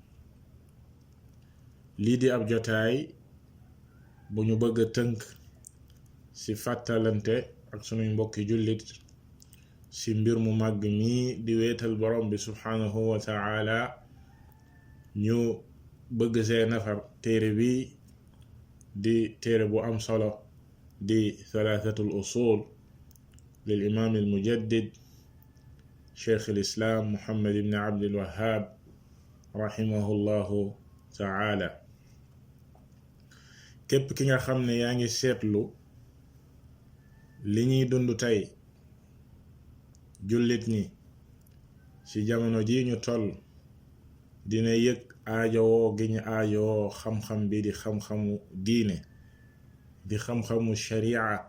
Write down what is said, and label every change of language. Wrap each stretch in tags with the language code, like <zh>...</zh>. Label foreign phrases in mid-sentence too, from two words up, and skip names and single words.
<wo>lii di ab jotaay bu ñu bëgg a tënk ci fàttalante ak sunuy mbokki jullit ci mbir mu màgg mii di wéetal borom bi</wo> <ar>سبحانه وتعالى.</ar> <wo>ñu bëgg see nafar téere bi di téere bu am solo di</wo> <ar>ثلاثة الأصول للإمام المجدد شيخ الإسلام محمد بن عبد الوهاب رحمه الله تعالى.</ar> <wo>képp ki nga xam ne yaa ngi seetlu li ñuy dund tey jullit ñi ci jamono ji ñu toll, dina yëg aajowoo gi ñu aajowoo xam-xam bi di xam-xamu diine, di xam-xamu sharia.</wo>